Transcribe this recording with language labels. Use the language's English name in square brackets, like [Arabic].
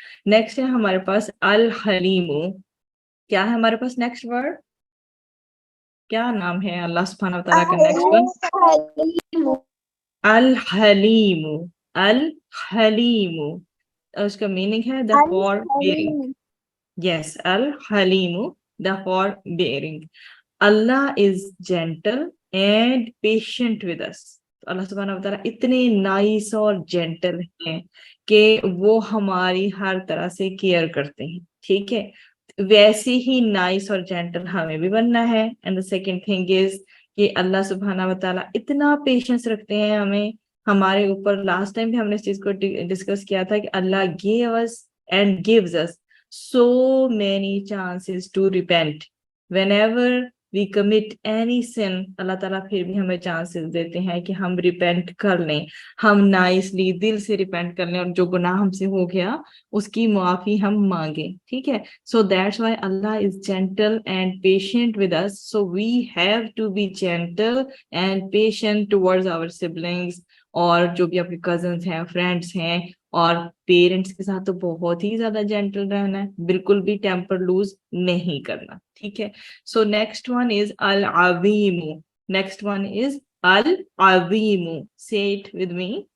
[Urdu] Next ہے ہمارے پاس الحلیم. کیا ہے ہمارے پاس نیکسٹ ورڈ, کیا نام ہے اللہ سبحانہ وتعالیٰ کا نیکسٹ ون؟ الحلیم. الحلیم, اس کا میننگ ہے [English] the forbearing. Yes, الحلیم, the forbearing. Allah is gentle and patient with us. [Urdu] اللہ سبحانہ وتعالیٰ اتنے نائس اور جینٹل ہیں کہ وہ ہماری ہر طرح سے کیئر کرتے ہیں. ٹھیک ہے, ویسے ہی نائس اور جینٹل ہمیں بھی بننا ہے. [English] and the second thing is [Urdu] کہ اللہ سبحانہ وتعالیٰ اتنا پیشنس رکھتے ہیں ہمیں, ہمارے اوپر. لاسٹ ٹائم بھی ہم نے اس چیز کو ڈسکس کیا تھا کہ اللہ [English] gave us and gives us so many chances to repent. whenever we commit any sin, [Urdu] اللہ تعالیٰ پھر بھی ہمیں چانسز دیتے ہیں کہ ہم ریپینٹ کر لیں, ہم نائسلی دل سے ریپینٹ کر لیں, اور جو گناہ ہم سے ہو گیا اس کی معافی ہم مانگیں. ٹھیک ہے, [English] so that's why Allah is gentle and patient with us. So we have to be gentle and patient towards our siblings, [Urdu] اور جو بھی آپ کے کزنس ہیں, فرینڈس ہیں, اور پیرنٹس کے ساتھ تو بہت ہی زیادہ جینٹل رہنا ہے, بالکل بھی ٹیمپر لوز نہیں کرنا. ٹھیک ہے, [English] So next one is العظیم. Next one is العظیم. say it with me.